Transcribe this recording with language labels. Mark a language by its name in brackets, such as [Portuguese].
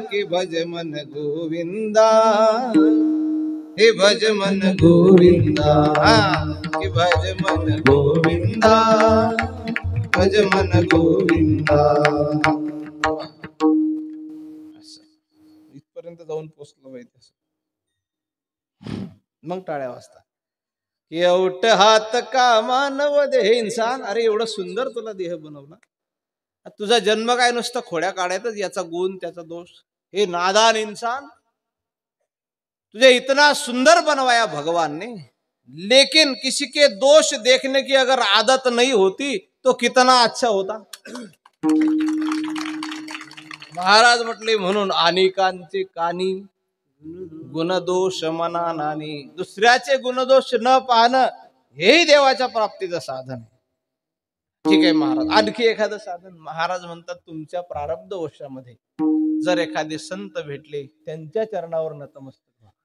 [Hindi] कि भज मन गोविंदा, हे भज मन गोविंदा, कि भज मन गोविंदा. भज मन गोविंदा. [Marathi] इथपर्यंत जाऊन पोचलो पाहिजे. मग टाळ्या वाजता. [Hindi] एवढ हात का मानव देह इंसान. [Marathi] अरे एवढं सुंदर तुला देह बनवला. तुझा जन्म काय नुसतं खोड्या काढायचं, याचा गुण त्याचा दोष. [Hindi] हे नादान इंसान, तुझे इतना सुंदर बनवाया भगवान ने, लेकिन किसी के दोष देखने की अगर आदत नहीं होती तो कितना अच्छा होता. [Marathi] महाराज म्हटले म्हणून अनेकांचे कानी गुणदोष मना नानी. दुसऱ्याचे गुणदोष न पाहणं हेही देवाच्या प्राप्तीचं साधन आहे. ठीक आहे महाराज, आणखी एखादं साधन. महाराज म्हणतात तुमच्या प्रारब्ध वशामध्ये जर एखादे संत भेटले, त्यांच्या चरणावर नतमस्तक व्हा.